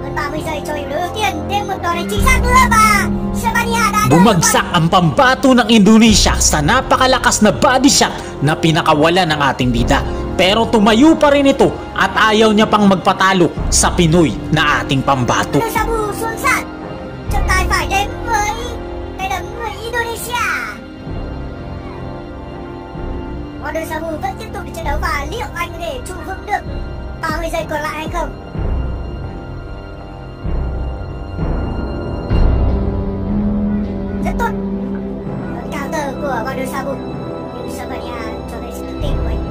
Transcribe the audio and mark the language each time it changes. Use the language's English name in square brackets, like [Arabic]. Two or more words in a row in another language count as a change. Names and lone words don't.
[Filipino] Bumagsak ang pambato ng Indonesia sa napakalakas na body shot na pinakawala ng ating bida. Pero tumayo pa rin ito at ayaw niya pang magpatalo sa Pinoy na ating pambato. [Vietnamese] Wonder Sabu vẫn tiếp tục trận đấu và liệu anh có thể trụ vững được 30 giây còn lại hay không? Rất tốt. Counter của Wonder Sabu. Nhưng Savania cho thấy sự tự tin của mình.